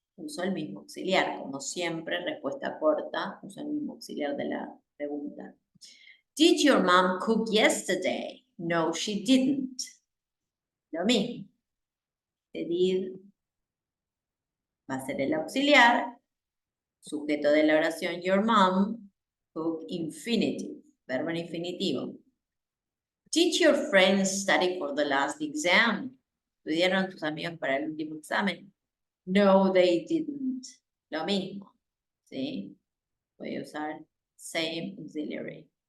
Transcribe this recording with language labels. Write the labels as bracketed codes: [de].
[es] Uso el mismo auxiliar, como siempre, respuesta corta, uso el mismo auxiliar de la pregunta. [en] Did your mom cook yesterday? No, she didn't. [es] Lo mismo. Did va a ser el auxiliar, sujeto de la oración your mom, cook infinitive, verbo en infinitivo. [en] Did your friends study for the last exam? [es] ¿Estudiaron tus amigos para el último examen? [en] No, they didn't. [es] Lo mismo, ¿sí? Voy a usar [en] same auxiliary.